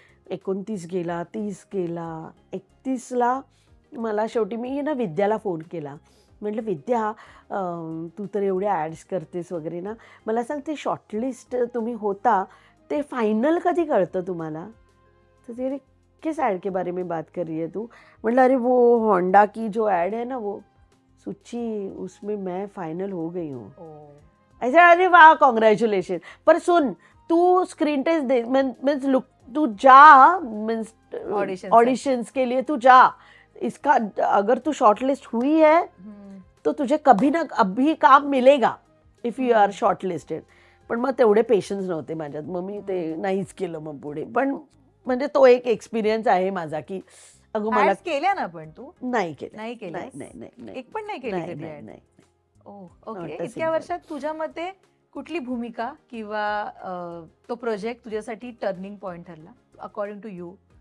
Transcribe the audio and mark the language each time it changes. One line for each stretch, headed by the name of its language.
Marathi: 29 गेला, 30 गेला, 31ला मला शेवटी मी ना विद्याला फोन केला. म्हटलं, विद्या तू तर एवढ्या ॲड्स करतेस वगैरे ना, मला सांग ते शॉर्टलिस्ट तुम्ही होता ते फायनल कधी कळतं तुम्हाला? तर ते
Hindi: किस ॲड के बारे में बात कर रही है तू? म्हटलं, अरे वो होंडा की जो ॲड है ना वो सुची, उसमें मैं फाइनल हो गई हूँ. ऐसा, अरे वाह कॉन्ग्रॅच्युलेशन. पर सुन, तू स्क्रीन टेस्ट दे, मीन्स लुक, तू जा, मीन्स ऑडिशंस के लिए तू जा. इसका अगर तू शॉर्टलिस्ट हुई है तो तुझे कभी ना अभी काम मिलेगा
English: If you are shortlisted.
Marathi: पण मग तेवढे पेशन्स नव्हते माझ्यात, मग मी ते नाहीच केलं मग पुढे. पण म्हणजे तो एक एक्सपिरियन्स आहे माझा की अगं मला केल्या ना. पण तू नाही केलं. नाही केलं? नाही, एक पण नाही केली? नाही. ओके. इतक्या वर्षात तुझ्या मते कुठली भूमिका किंवा तो प्रोजेक्ट तुझ्यासाठी टर्निंग पॉइंट ठरला अकॉर्डिंग टू यू?